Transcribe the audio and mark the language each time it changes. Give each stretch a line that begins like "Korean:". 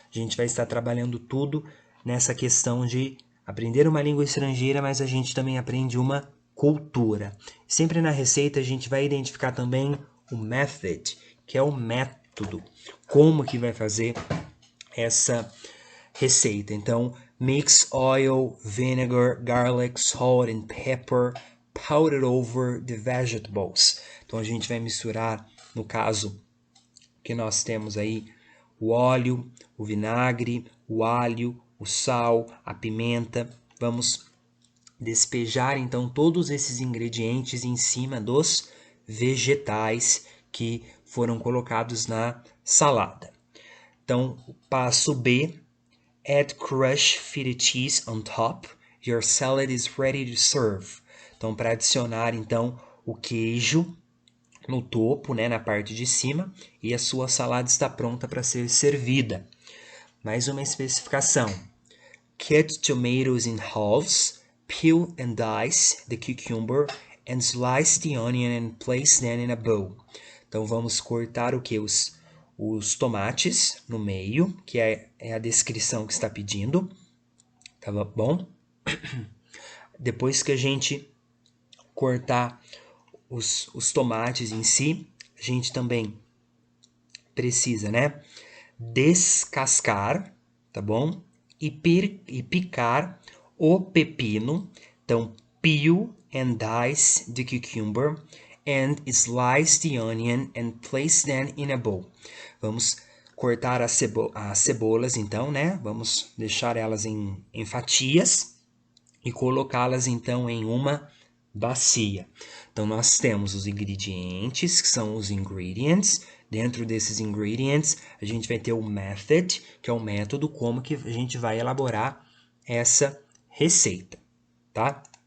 Portuguese: A gente vai estar trabalhando tudo nessa questão de aprender uma língua estrangeira, mas a gente também aprende uma cultura. Sempre na receita a gente vai identificar também o method, que é o método, como que vai fazer essa receita. Então,
English: mix oil, vinegar, garlic, salt and pepper powdered over the vegetables.
Portuguese: Então a gente vai misturar, no caso que nós temos aí, o óleo, o vinagre, o alho, o sal, a pimenta. Vamos despejar então todos esses ingredientes em cima dos vegetais que foram colocados na salada. Então, o passo B,
English: add crushed feta cheese on top. Your salad is ready to serve.
Portuguese: Então, para adicionar então o queijo no topo, né, na parte de cima, e a sua salada está pronta para ser servida. Mais uma especificação.
English: Cut tomatoes in halves, peel and dice the cucumber, and slice the onion and place them in a bowl.
Portuguese: Então vamos cortar o que? Os tomates no meio, que é a descrição que está pedindo. Tá bom? Depois que a gente cortar os tomates em si, a gente também precisa, né, descascar, tá bom? E picar o pepino. Então,
English: peel and dice the cucumber and slice the onion and place them in a bowl.
Portuguese: Vamos cortar as cebolas, então, né? Vamos deixar elas em fatias e colocá-las, então, em uma bacia. Então, nós temos os ingredientes, que são os ingredients. Dentro desses ingredients, a gente vai ter o method, que é o método como que a gente vai elaborar essa receita, tá?